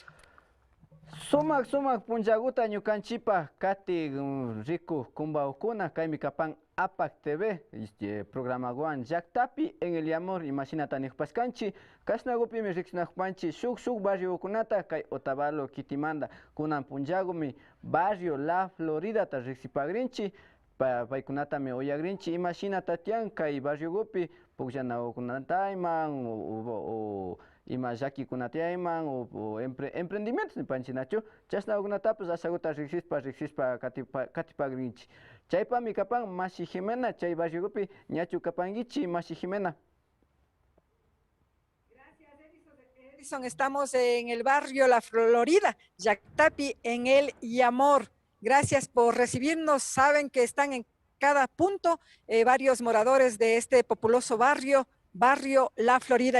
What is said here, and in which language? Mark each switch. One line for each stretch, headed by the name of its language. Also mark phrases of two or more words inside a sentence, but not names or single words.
Quechua: Sumak punchaguta ñukanchipa kati riku kumbaukuna kaymi kapan APAC TV programawan llaktapi en el amor imashinata niqpaskanchi kashnagupimi riqsinakpanchi shuk barriokunata kay Otavalo Kitimanda kunan punchagumi barrio La Floridata riqsipagrinchi paykunatami uyagrinchi imashinata tiyan kay barriogupi pukllanawkunatayman o ima llakikunatayman o emprendimientos nipanchik nachu chashnawkunatapas ashakuta riqsispa katipagrinchik chaypami kapan Mashi Jimena chay barriopi ñachu kapankichik Mashi Jimena.
Spanish: Edison, estamos en el barrio La Florida, Yactapi, en el Yamor. Gracias por recibirnos. Saben que están en cada punto varios moradores de este populoso barrio La Florida.